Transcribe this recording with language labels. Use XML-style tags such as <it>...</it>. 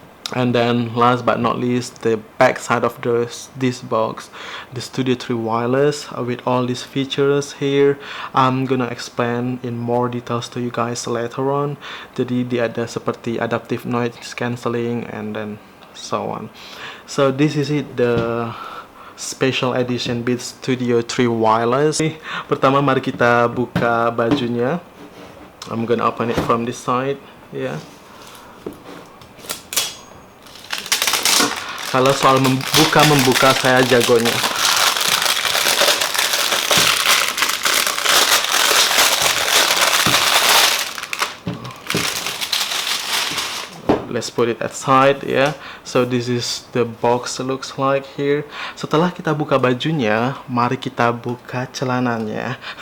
<en>And then last but not least, the back side of this box, the Studio 3 Wireless with all these features here. I'm gonna explain in more details to you guys later on.</en> <id>Jadi dia ada seperti adaptive noise cancelling</id> <en>and then so on. So this is it, the special edition Beats Studio 3 Wireless.</en> <id>Pertama mari kita buka bajunya.</id> <en>I'm gonna open it from this side, yeah.</en> <id>Kalau soal membuka saya jagonya.</id> <en>Let's put it aside, yeah. So this is the box looks like here.</en> <id>Setelah kita buka bajunya, mari kita buka celananya.</id>